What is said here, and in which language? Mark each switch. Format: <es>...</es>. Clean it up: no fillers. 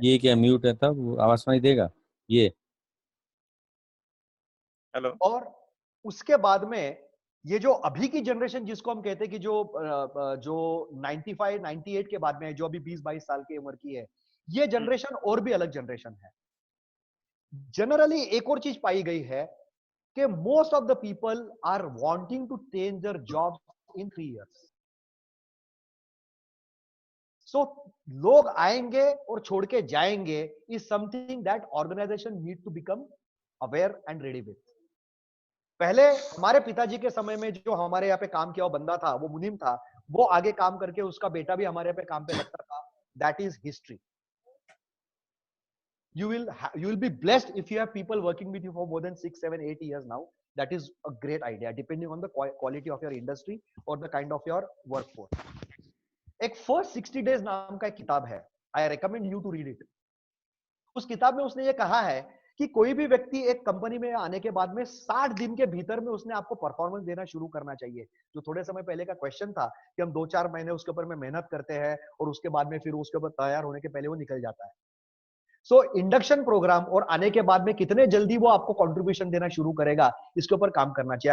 <hi>ये क्या म्यूट है तब आवाज सुनाई देगा ये? हेलो. और उसके बाद में ये जो अभी की जनरेशन जिसको हम कहते हैं कि जो 95 98 के बाद में जो अभी 20-22 साल की उम्र की है, ये जनरेशन और भी अलग जनरेशन है. जनरली एक और चीज पाई गई है कि</hi> <en>most of the people are wanting to change their jobs in 3 years. So</en> <hi>लोग आएंगे और छोड़ के जाएंगे</hi> <en>is something that organization need to become aware and ready with.</en> <hi>पहले हमारे पिताजी के समय में जो हमारे यहाँ पे काम किया हुआ बंदा था, वो मुनीम था, वो आगे काम करके उसका बेटा भी हमारे यहाँ पे काम पे लगता था.</hi> <en>That is history. You will be blessed if you have people working with you for more than 6, 7, 8 years now. That is a great idea, depending on the quality of your industry or the kind of your workforce.</en> <hi>एक First 60 Days नाम का एक किताब है,</hi> <en>I recommend you to read it.</en> <hi>उस किताब में उसने ये कहा है कि कोई भी व्यक्ति एक कंपनी में आने के बाद में 60 दिन के भीतर में उसने आपको परफॉर्मेंस देना शुरू करना चाहिए. जो थोड़े समय पहले का क्वेश्चन था कि हम 2-4 महीने उसके ऊपर में मेहनत करते हैं और उसके बाद में फिर उसके ऊपर तैयार होने के पहले वो निकल जाता है. सो इंडक्शन प्रोग्राम और आने के बाद में कितने जल्दी वो आपको कंट्रीब्यूशन देना शुरू करेगा, इसके ऊपर काम करना चाहिए.</hi>